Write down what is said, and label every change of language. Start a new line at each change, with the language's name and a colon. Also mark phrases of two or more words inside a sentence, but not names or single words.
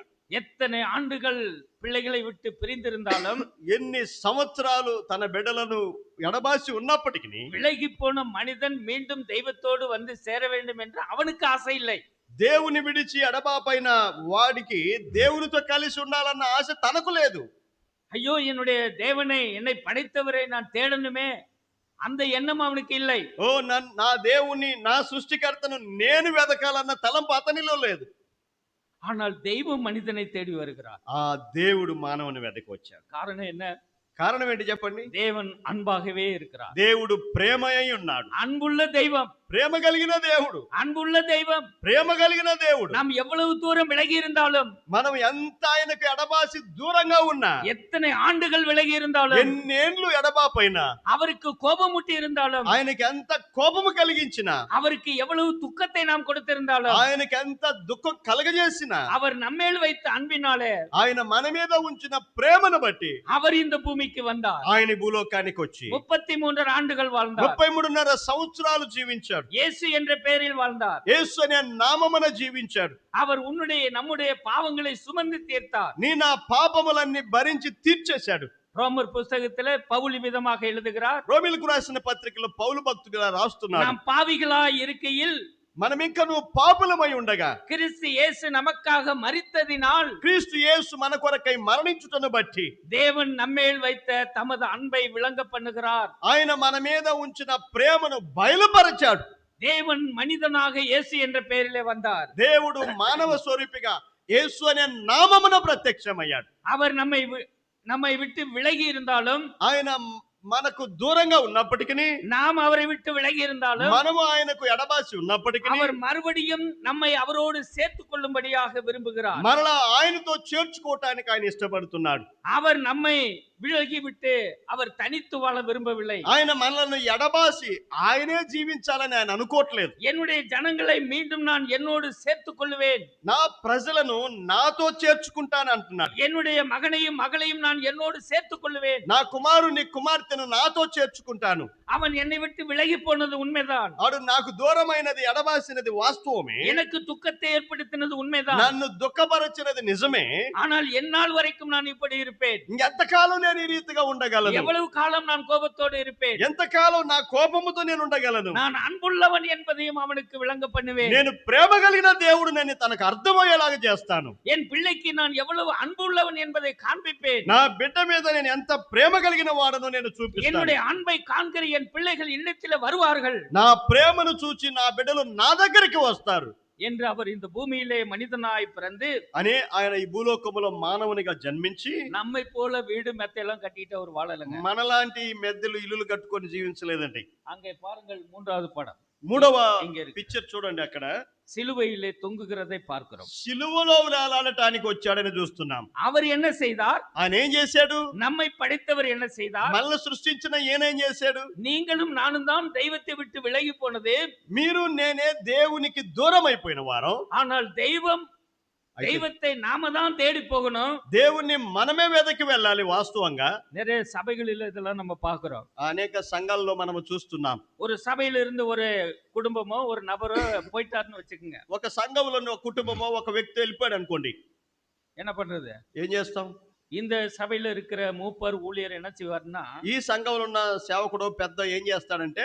Tamil: எத்தனை ஆண்டுகள் பிள்ளைகளை விட்டு பிரிந்திருந்தாலும்
Telugu: ఎన్ని సంవత్సరాలు తన బిడ్డలను ఎడబాసి ఉన్నప్పటికీ
Tamil: விலகி போன மனிதன் மீண்டும் தெய்வத்தோடு வந்து சேர வேண்டும் என்று அவனுக்கு ஆசை இல்லை.
Telugu: దేవుని విడిచి ఎడబాపైన వాడికి దేవునితో కలిసి ఉండాలన్న ఆశ తనకు లేదు.
Tamil: ஐயோ என்னுடைய தேவனை, என்னை படைத்தவரை நான் தேடணுமே, அந்த எண்ணம் அவனுக்கு இல்லை.
Telugu: ఓ నా దేవుని, నా సృష్టికర్తను నేను వెదకాలన్న తలంపు అతనిలో లేదు.
Tamil: ஆனால் தெய்வம் மனிதனை தேடி வருகிறார்.
Telugu: ఆ దేవుడు మానవుని వెదకి వచ్చాడు.
Tamil: காரணம் என்ன?
Telugu: కారణం ఏంటి చెప్పండి?
Tamil: தேவன் அன்பாகவே இருக்கிறார்.
Telugu: దేవుడు ప్రేమ అయి ఉన్నాడు.
Tamil: அன்புள்ள தெய்வம்,
Telugu: ప్రేమ కలిగిన దేవుడు,
Tamil: அன்புள்ள தெய்வம்.
Telugu: ప్రేమ కలిగిన దేవుడు.
Tamil: நாம் எவ்வளவு தூரம் விலகி இருந்தாலும்,
Telugu: మనం ఎంత ఆయనకు ఎడబాసి దూరంగా ఉన్నా,
Tamil: எத்தனை ஆண்டுகள் விலகி இருந்தாலும்,
Telugu: ఎన్నేళ్లు ఎడబాపైనా,
Tamil: அவருக்கு கோபமுட்டி இருந்தாலும்,
Telugu: ఆయనకి ఎంత కోపము కలిగించినా,
Tamil: அவருக்கு எவ்வளவு துக்கத்தை நாம் கொடுத்திருந்தாலும்,
Telugu: ఆయనకి ఎంత దుఃఖం కలగజేసినా,
Tamil: அவர் நம்மேல் வைத்த அன்பினாலே
Telugu: ఆయన మన మీద ఉంచిన ప్రేమను బట్టి
Tamil: அவர் இந்த பூமிக்கு வந்தார்.
Telugu: ఆయన భూలోకానికి వచ్చి
Tamil: 33 ஆண்டுகள் வாழ்ந்தார்.
Telugu: 33.5 సంవత్సరాలు జీవించాడు. జీవించాడు.
Tamil: இயேசு என்ற பெயரில் வாழ்ந்தார்.
Telugu: యేసు అనే నామమున జీవించాడు.
Tamil: அவர் நம்முடைய பாவங்களை சுமந்து தீர்த்தார்.
Telugu: నీ నా పాపములన్నీ భరించి తీర్చేశాడు.
Tamil: ரோமர் புஸ்தகத்திலே பவுல் விதமாக எழுதுகிறார்,
Telugu: రోమీలకు రాసిన పత్రికలో పౌలు భక్తుడిగా రాస్తున్నాడు,
Tamil: நாம் பாவிகளாய் இருக்கையில்
Telugu: మనం ఇంకను పాపులమై ఉండగా
Tamil: கிறிஸ்து இயேசு நமக்காக மரித்ததினால்
Telugu: క్రీస్తు యేసు మన కొరకై మరణించుటను బట్టి
Tamil: தேவன் நம்மேல் வைத்த தமது அன்பை விளங்க பண்ணுகிறார்.
Telugu: ఆయన మన మీద ఉంచిన ప్రేమను బయలుపరచాడు.
Tamil: தேவன் மனிதனாக இயேசு என்ற பெயரிலே வந்தார்.
Telugu: దేవుడు మానవ స్వరూపిగా యేసు అనే నామమున ప్రత్యక్షమయ్యాడు.
Tamil: அவர் நம்மை விட்டு விலகி இருந்தாலும்,
Telugu: ఆయన మనకు దూరంగా ఉన్నప్పటికీ,
Tamil: நாம் அவரை விட்டு விலகி இருந்தாலும்,
Telugu: మనము ఆయనకు ఎడబాసి ఉన్నప్పటికీ,
Tamil: அவர் மறுபடியும் நம்மை அவரோடு சேர்த்துக் கொள்ளும்படியாக விரும்புகிறார்.
Telugu: మరలా ఆయనతో చేర్చుకోవటానికి ఆయన ఇష్టపడుతున్నాడు.
Tamil: அவர் நம்மை விலகி விட்டு அவர் தனித்து வாழ விரும்பவில்லை.
Telugu: ఆయన మనల్ని ఎడబాసి ఆయనే జీవించాలని ఆయన అనుకోవట్లేదు.
Tamil: என்னுடைய ஜனங்களை மீண்டும் நான் என்னோடு சேர்த்துக் கொள்ளுவேன்,
Telugu: నా ప్రజలను నాతో చేర్చుకుంటాను అంటున్నాడు.
Tamil: என்னுடைய மகனையும் மகளையும் நான் என்னோடு சேர்த்துக் கொள்ளுவேன்.
Telugu: నా కుమారుని కుమార్తెను నాతో చేర్చుకుంటాను.
Tamil: அவன் என்னை விட்டு விலகி போனது உண்மைதான்,
Telugu: వాడు నాకు దూరమైనది ఎడబాసినది వాస్తవమే,
Tamil: எனக்கு துக்கத்தை ஏற்படுத்தினது உண்மைதான்.
Telugu: నన్ను దుఃఖపరచినది నిజమే.
Tamil: ஆனால் எந்நாள் வரைக்கும் நான் இப்படி இருப்பேன்.
Telugu: ఇంకెంతకాలం నేను ఈ రీతిగా ఉండగలను?
Tamil: எவ்வளவு காலம் நான் கோபத்தோடு இருப்பேன்?
Telugu: ఎంతకాలం నా కోపముతో నేను ఉండగలను?
Tamil: நான் అన్బుల్లవన్ என்பதையும் அவனுக்கு விளங்க பண்ணுவேன்.
Telugu: నేను ప్రేమ కలిగిన దేవుడు నేను తనకు అర్థమయ్యేలాగా చేస్తాను.
Tamil: என் பிள்ளைக்கு நான் எவ்வளவு அன்புள்ளவன் என்பதை காண்பிப்பேன்.
Telugu: నా బిడ్డ మీద నేను ఎంత ప్రేమ కలిగిన వాడనో నేను చూపిస్తాను.
Tamil: என்னுடைய அன்பை காண்கிற என் பிள்ளைகள் இல்லத்தில் வருவார்கள்.
Telugu: నా ప్రేమను చూచి నా బిడ్డలు నా దగ్గరికి వస్తారు
Tamil: என்று அவர் இந்த பூமியிலே மனிதனாய் பிறந்து
Telugu: అని ఆయన ఈ భూలోకములో మానవునిగా జన్మించి
Tamil: நம்மை போல வீடு மெத்தையெல்லாம் கட்டிட்டு அவர் வாழலங்க.
Telugu: మనలాంటి మెద్దలు ఇల్లులు కట్టుకొని జీవించలేదండి.
Tamil: அங்கே பாருங்கள், மூன்றாவது படம்
Telugu: మూడవ
Tamil: இங்க இருக்கு.
Telugu: పిక్చర్ చూడండి, అక్కడ
Tamil: சிலுவையிலே தொங்குகிறதை பார்க்கிறோம்.
Telugu: సిలువలో వేలాడటానికి వచ్చాడని చూస్తున్నాం.
Tamil: அவர் என்ன செய்தார்?
Telugu: ఆయన ఏం చేశాడు?
Tamil: நம்மை படைத்தவர் என்ன செய்தார்?
Telugu: మనల్ని సృష్టించిన ఈయనేం చేశాడు?
Tamil: நீங்களும் நானும் தான் தெய்வத்தை விட்டு விலகி போனது.
Telugu: మీరు నేనే దేవునికి దూరం అయిపోయిన వారం.
Tamil: ஆனால் தெய்வத்தை நாம தான் தேடி போகணும்.
Telugu: దేవుణ్ణి మనమే వెదకి వెళ్ళాలి. వాస్తవంగా
Tamil: நிறைய சபைகளில் இதெல்லாம் நம்ம பார்க்கிறோம்.
Telugu: అనేక సంఘాల్లో మనము చూస్తున్నాం.
Tamil: ஒரு சபையில இருந்து ஒரு குடும்பமோ ஒரு நபரோ போயிட்டாருன்னு வச்சுக்கோங்க,
Telugu: ఒక సంఘంలో ఒక కుటుంబమో ఒక వ్యక్తి వెళ్ళిపోయాడు అనుకోండి,
Tamil: என்ன பண்றது?
Telugu: ఏం చేస్తాం?
Tamil: இந்த சபையில இருக்கிற மூப்பர் ஊழியர் என்ன செய்வாருன்னா,
Telugu: ఈ సంఘంలో ఉన్న సేవకుడు పెద్ద ఏం చేస్తాడంటే,